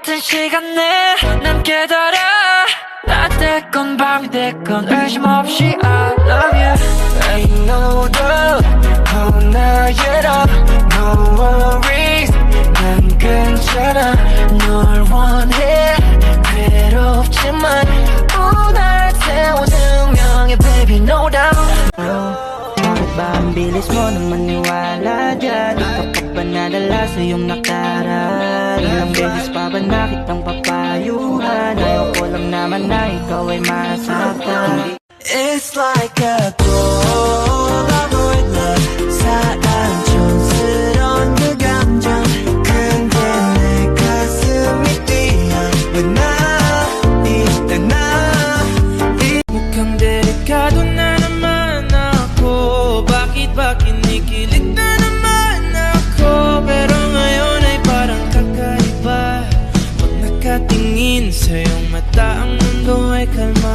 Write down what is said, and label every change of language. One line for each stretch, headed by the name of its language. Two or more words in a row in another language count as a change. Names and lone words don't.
Korean: 시간 내 난 깨달아 낮 됐건 밤이 됐건 의심 없이
English: I love you Ain't no doubt
Korean: 나에라
English: No worries
Korean: 난 괜찮아 널 원해 괴롭지만 날 태우는 운명의
English: baby no doubt
Filipino: Bakit ba ang bilis mo nang maniwala dyan? Di ka pa ba nadala sa iyong nakaraan? Ilang beses pa ba nakitang papayuhan? Ayaw ko lang naman na ikaw ay masaktan.
English: It's like a Polaroid love
Korean: 사랑 촌스러운 그 감정 근데 내 가슴이 뛰어 왜 나 이때 나
Filipino: Mukhang delikado na naman ako. Bakit ba kinikilig na naman ako? Pero ngayon ay parang kakaiba. Pag nakatingin sa iyong mata, ang mundo ay kalma.